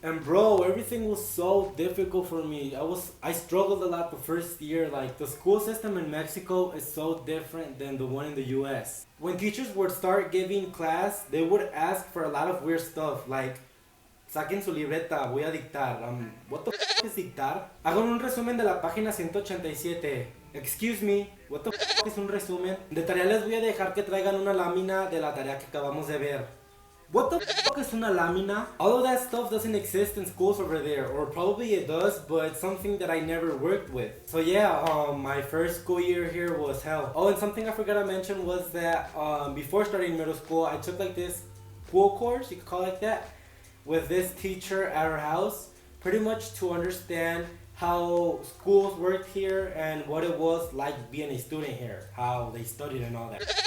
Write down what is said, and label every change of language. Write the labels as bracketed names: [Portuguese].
[English] And bro, everything was so difficult for me. I struggled a lot the first year. Like, the school system in Mexico is so different than the one in the US. When teachers would start giving class, they would ask for a lot of weird stuff, like [Spanish] saquen su libreta, voy a dictar. [English] What the f is dictar? [Spanish] Hagan un resumen de la página 187. [English] Excuse me, what the f [Spanish] es un resumen? De tarea les voy a dejar que traigan una lámina de la tarea que acabamos de ver. [English] What the fuck is [Spanish] una lámina? [English] All of that stuff doesn't exist in schools over there, or probably it does, but it's something that I never worked with. So yeah, my first school year here was hell. Oh, and something I forgot to mention was that before starting middle school, I took like this school course, you could call it like that, with this teacher at our house, pretty much to understand how schools worked here and what it was like being a student here, how they studied and all that.